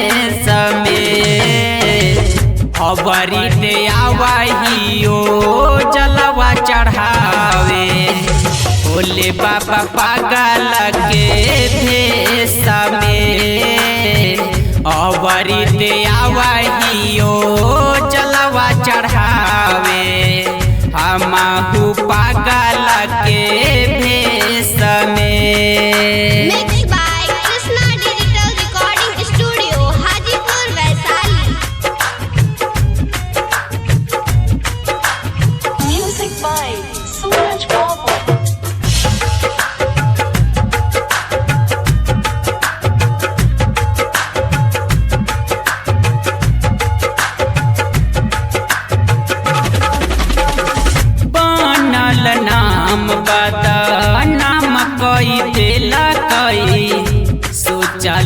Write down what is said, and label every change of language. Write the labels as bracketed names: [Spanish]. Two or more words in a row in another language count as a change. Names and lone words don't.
[Bhojpuri] समय अबरी दे आवहियो जलवा चढ़ावे भोले बाबा पागल के भेष में अबरी दे आवहियो जलवा चढ़ावे हमहु पागल के भेष में। [English] Mixed by Krishna Digital Recording Studio, Hajipur, Vaishali. Music by Suraj Babu. [Bhojpuri] नाम बता नाम कई देला कई सोचल